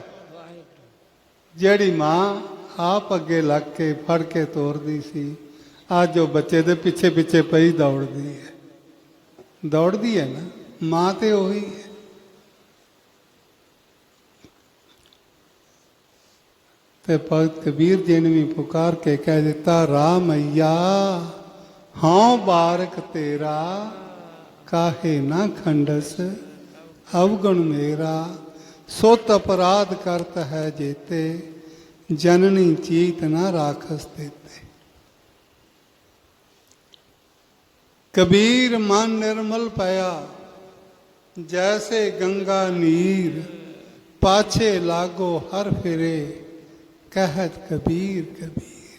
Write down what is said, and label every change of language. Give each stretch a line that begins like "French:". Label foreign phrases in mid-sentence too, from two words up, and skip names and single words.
Punjabi: ਜਿਹੜੀ ਮਾਂ ਆਪ ਅੱਗੇ ਲੱਗ ਕੇ ਫੜ ਕੇ ਤੋਰਦੀ ਸੀ, ਅੱਜ ਉਹ ਬੱਚੇ ਦੇ ਪਿੱਛੇ ਪਿੱਛੇ ਪਈ ਦੌੜਦੀ ਹੈ ਨਾ। ਮਾਂ ਤੇ ਓਹੀ ਹੈ। ਤੇ ਭਗਤ ਕਬੀਰ ਜੀ ਨੇ ਭੀ ਪੁਕਾਰ ਕੇ ਕਹਿ ਦਿੱਤਾ ਰਾਮ ਮਈਆ ਹਉ ਬਾਰਿਕੁ ਤੇਰਾ ਕਾਹੇ ਨ ਖੰਡਸਿ ਅਵਗਨੁ ਮੇਰਾ। ਸੁਤੁ ਅਪਰਾਧ ਕਰਤ ਹੈ ਜੇਤੇ ਜਨਨੀ ਚੀਤਿ ਨ ਰਾਖਸਿ ਤੇਤੇ। ਕਬੀਰ ਮਨੁ ਨਿਰਮਲੁ ਭਇਆ ਜੈਸਾ ਗੰਗਾ ਨੀਰੁ ਪਾਛੈ ਲਾਗੋ ਹਰਿ ਫਿਰੈ ਕਹਤ ਕਬੀਰ ਕਬੀਰ।